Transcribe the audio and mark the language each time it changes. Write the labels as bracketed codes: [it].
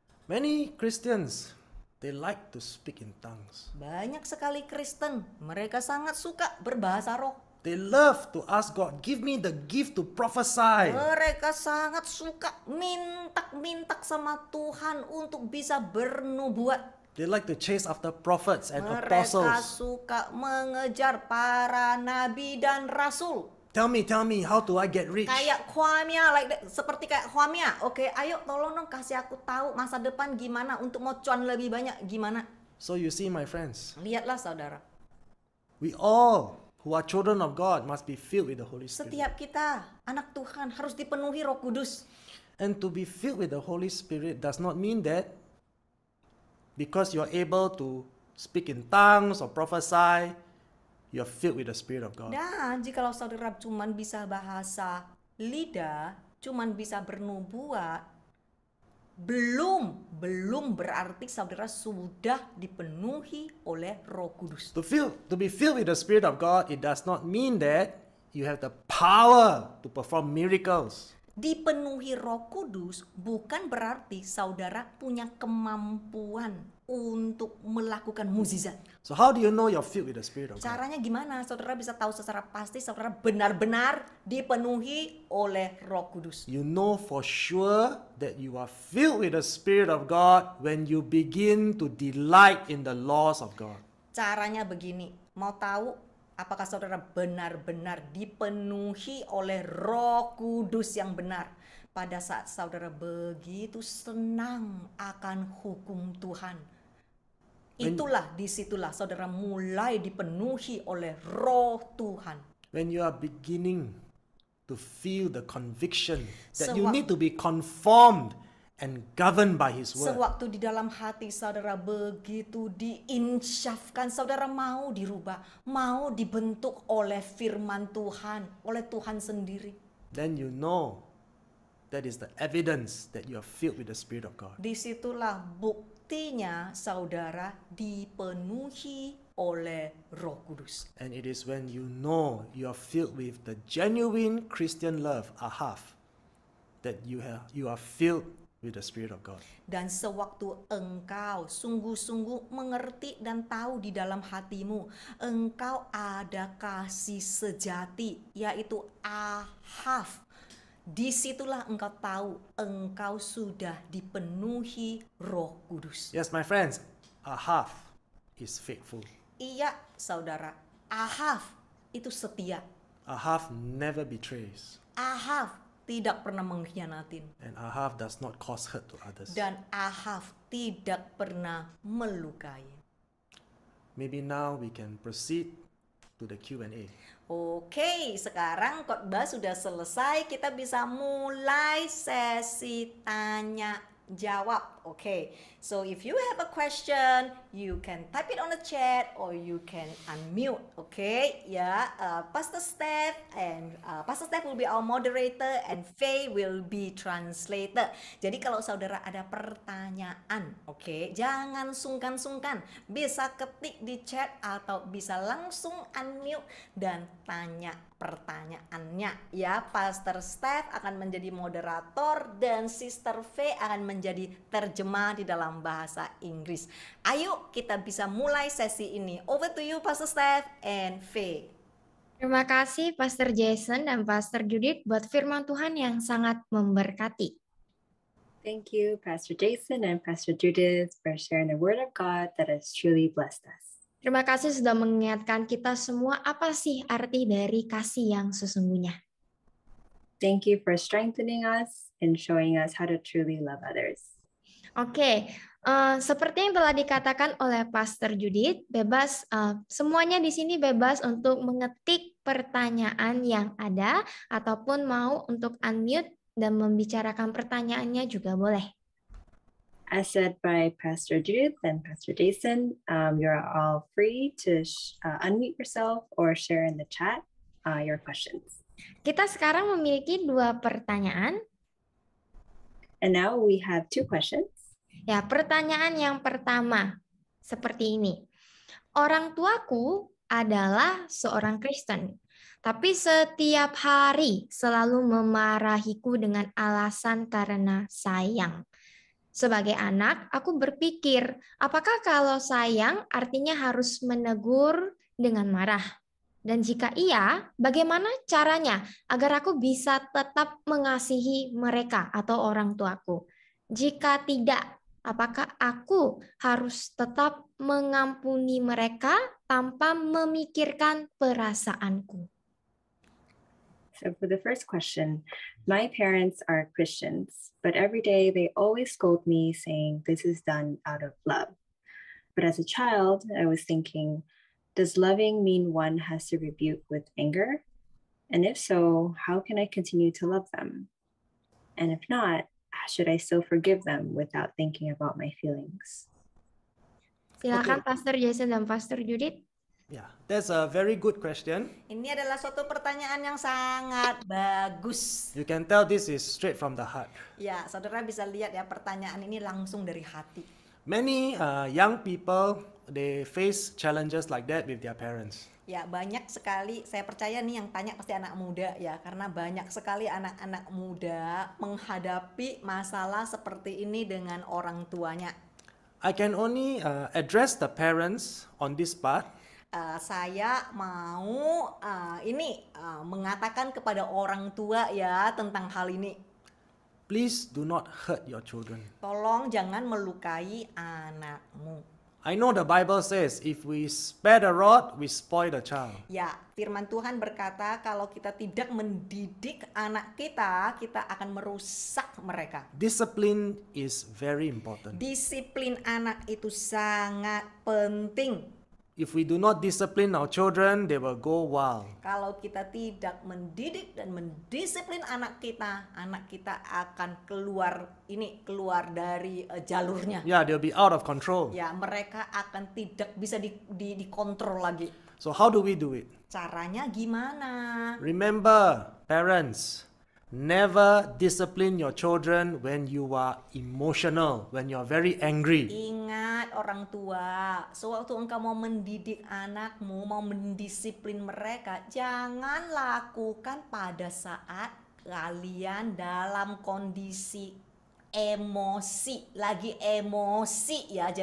[en] Many Christians, they like to speak in tongues. [id] Banyak sekali Kristen, mereka sangat suka berbahasa roh. [en] They love to ask God, give me the gift to prophesy. [id] Mereka sangat suka minta sama Tuhan untuk bisa bernubuat. [en] They like to chase after prophets and [id] Mereka [en] apostles. [id] suka mengejar para nabi dan rasul. [en] Tell me, how do I get rich? [id] Kayak Khwamia, seperti kayak Khwamia. Oke, ayo tolong dong kasih aku tahu masa depan gimana untuk mau cuan lebih banyak gimana. [en] So you see, my friends, [id] Lihatlah saudara, [en] we all who are children of God must be filled with the Holy Spirit. [id] setiap kita anak Tuhan harus dipenuhi Roh Kudus. [en] And to be filled with the Holy Spirit does not mean that because you're able to speak in tongues or prophesy, you're filled with the Spirit of God. [id] Dan jikalau saudara cuman bisa bahasa lidah, cuman bisa bernubuat, belum berarti saudara sudah dipenuhi oleh Roh Kudus. [en] To be filled with the Spirit of God, it does not mean that you have the power to perform miracles. [id] Dipenuhi Roh Kudus bukan berarti saudara punya kemampuan untuk melakukan mukjizat. [en] So how do you know you're filled with the Spirit of God? [id] Caranya gimana? Saudara bisa tahu secara pasti saudara benar-benar dipenuhi oleh Roh Kudus. [en] You know for sure that you are filled with the Spirit of God when you begin to delight in the laws of God. [id] Caranya begini, mau tahu apakah saudara benar-benar dipenuhi oleh Roh Kudus yang benar? Pada saat saudara begitu senang akan hukum Tuhan. Disitulah saudara mulai dipenuhi oleh Roh Tuhan. [en] When you are beginning to feel the conviction that you need to be conformed and governed by His word. [id] Sewaktu di dalam hati saudara begitu diinsyafkan, saudara mau dirubah, mau dibentuk oleh firman Tuhan, oleh Tuhan sendiri. [en] Then you know that is the evidence that you are filled with the Spirit of God. [id] Disitulah buktinya saudara dipenuhi oleh Roh Kudus. [en] And it is when you know you are filled with the genuine Christian love, ahav, that you are filled with the Spirit of God. [id] Dan sewaktu engkau sungguh-sungguh mengerti dan tahu di dalam hatimu, engkau ada kasih sejati, yaitu ahav. Disitulah engkau tahu engkau sudah dipenuhi Roh Kudus. [en] Yes, my friends, ahav is faithful. [id] Iya, saudara, ahav itu setia. [en] Ahav never betrays. [id] Ahav tidak pernah mengkhianatin. [en] And ahav does not cause hurt to others. [id] Dan ahav tidak pernah melukai. [en] Maybe now we can proceed to the Q&A. [id] Oke, sekarang khotbah sudah selesai. Kita bisa mulai sesi tanya jawab. [en] Oke, so if you have a question, you can type it on the chat or you can unmute. Oke, ya, Pastor Steph and Pastor Steph will be our moderator and Faye will be translator. [id] Jadi kalau saudara ada pertanyaan, oke, jangan sungkan-sungkan. Bisa ketik di chat atau bisa langsung unmute dan tanya pertanyaannya. Ya, Pastor Steph akan menjadi moderator dan Sister Faye akan menjadi terjemah di dalam bahasa Inggris. Ayo kita bisa mulai sesi ini. [en] Over to you Pastor Steph and Faye. [id] Terima kasih Pastor Jason dan Pastor Judith buat firman Tuhan yang sangat memberkati. [en] Thank you, Pastor Jason and Pastor Judith, for sharing the word of God that has truly blessed us. [id] Terima kasih sudah mengingatkan kita semua apa sih arti dari kasih yang sesungguhnya. [en] Thank you for strengthening us and showing us how to truly love others. [id] Oke, seperti yang telah dikatakan oleh Pastor Judith, bebas semuanya di sini bebas untuk mengetik pertanyaan yang ada ataupun mau untuk unmute dan membicarakan pertanyaannya juga boleh. [en] As said by Pastor Judith and Pastor Jason, you're all free to unmute yourself or share in the chat your questions. [id] Kita sekarang memiliki 2 pertanyaan. [en] And now we have 2 questions. [id] Ya, pertanyaan yang pertama seperti ini. Orang tuaku adalah seorang Kristen, tapi setiap hari selalu memarahiku dengan alasan karena sayang. Sebagai anak, aku berpikir, apakah kalau sayang artinya harus menegur dengan marah? Dan jika iya, bagaimana caranya agar aku bisa tetap mengasihi mereka atau orang tuaku? Jika tidak, apakah aku harus tetap mengampuni mereka tanpa memikirkan perasaanku? [en] So for the first question, my parents are Christians, but every day they always scold me saying this is done out of love. But as a child, I was thinking, does loving mean one has to rebuke with anger? And if so, how can I continue to love them? And if not, should I still forgive them without thinking about my feelings? [id] Silakan Pastor Jason dan Pastor Judith. [en] Yeah, that's a very good question. [id] Ini adalah suatu pertanyaan yang sangat bagus. [en] You can tell this is straight from the heart. [id] Ya, saudara bisa lihat ya, pertanyaan ini langsung dari hati. [en] Many young people, they face challenges like that with their parents. [id] Ya, banyak sekali, saya percaya nih yang tanya pasti anak muda ya, karena banyak sekali anak-anak muda menghadapi masalah seperti ini dengan orang tuanya. [en] I can only address the parents on this part. [id] Saya mau mengatakan kepada orang tua ya tentang hal ini. [en] Please do not hurt your children. [id] Tolong jangan melukai anakmu. [en] I know the Bible says if we spare the rod, we spoil the child. [id] Ya, firman Tuhan berkata kalau kita tidak mendidik anak kita, kita akan merusak mereka. [en] Discipline is very important. [id] Disiplin anak itu sangat penting. [en] If we do not discipline our children, they will go wild. [id] Kalau kita tidak mendidik dan mendisiplin anak kita akan keluar dari jalurnya. [en] Yeah, they'll be out of control. [id] Ya, mereka akan tidak bisa dikontrol lagi. [en] So how do we do it? [id] Caranya gimana? [en] Remember, parents, never discipline your children when you are emotional, when you are very angry. [id] Ingat orang tua, sewaktu engkau mau mendidik anakmu, mau mendisiplin mereka, jangan lakukan pada saat kalian dalam kondisi emosi, lagi emosi ya.